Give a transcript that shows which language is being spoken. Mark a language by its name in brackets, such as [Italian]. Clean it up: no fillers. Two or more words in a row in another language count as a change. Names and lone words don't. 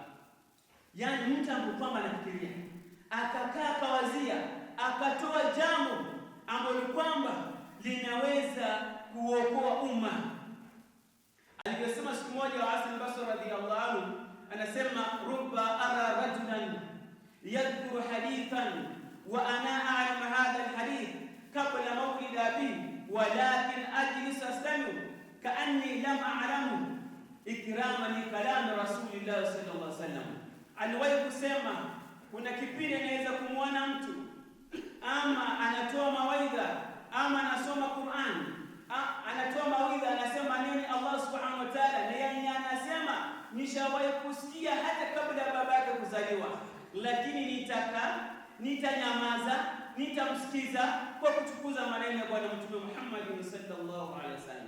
[Swahili] Yani mtu ambaye anafikiria, akakaa kawazia, akatoa jambo ambalo kwamba linaweza kuokoa umma. Alivyosema siku moja wa [Arabic] Hasan al-Basri رضي الله عنه, anasema رب أرى رجلا يذكر حديثا وأنا أعلم هذا الحديث قبل مولد أبي ولكن أجلس أستمع كأني لم أعلم إكراما لكلام رسول الله صلى الله عليه وسلم. [Swahili] Aliwahi kusema kuna kipindi anaweza kumwona mtu ama anatoa mawaidha ama anasoma Qur'an, anatoa mawaidha, anasema nini [Arabic] الله سبحانه وتعالى, [Swahili] na yeye anasema nishawahi kusikia hata kabla ya babake kuzaliwa, lakini nitanyamaza, nitamsikiza kwa kuchukuza maneno ya Bwana Mtume Muhammad [Arabic] صلى الله عليه وسلم.